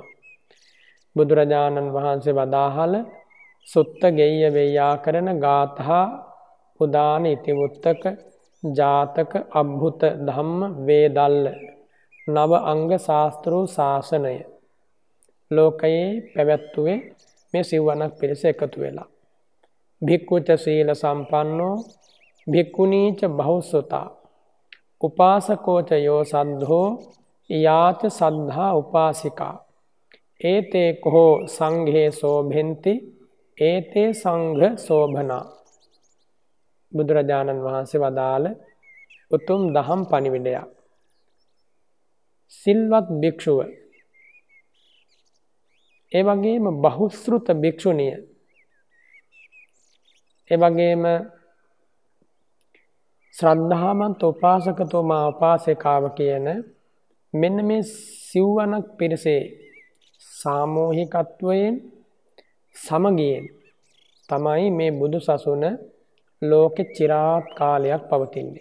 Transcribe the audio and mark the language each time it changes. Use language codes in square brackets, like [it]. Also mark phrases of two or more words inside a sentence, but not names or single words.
[si] බුදුරජාණන් වහන්සේ වදාහල සුත්ත ගෙය්‍ය වේයාකරණ ගාථා උදාන ඉතිවුත්තක ජාතක අභ්‍යුත ධම්ම වේදල්ල නව අංග ශාස්ත්‍රෝ ශාසනය ලෝකයේ පැවැත්වුවේ මේ සිව්වනක් පිරිස එකතු වෙලා. [pi] භික්ඛුච සීල සම්පන්නෝ භික්ඛුනීච බහුසුතා උපාසකෝච යෝ සද්ධෝ යාච සද්ධා උපාසිකා ඒතේ කෝ සංඝේ සෝභෙන්ති ඒතේ සංඝ සෝභනා. [si] බුදුරජාණන් වහන්සේ වදාළ උතුම් දහම් පණිවිඩයක්. සිල්වත් භික්ෂුව, ඒ වගේම බහුශ්‍රුත භික්ෂුණිය, ඒ වගේම ශ්‍රද්ධාවන්ත උපාසකතුමා, උපාසිකාව කියන මෙන්න මේ සිව්වනක් පිරිසේ සාමූහිකත්වයෙන්, සමගියෙන් තමයි මේ බුදු සසුන ලෝකෙ চিරාත් කාලයක් පවතින්නේ.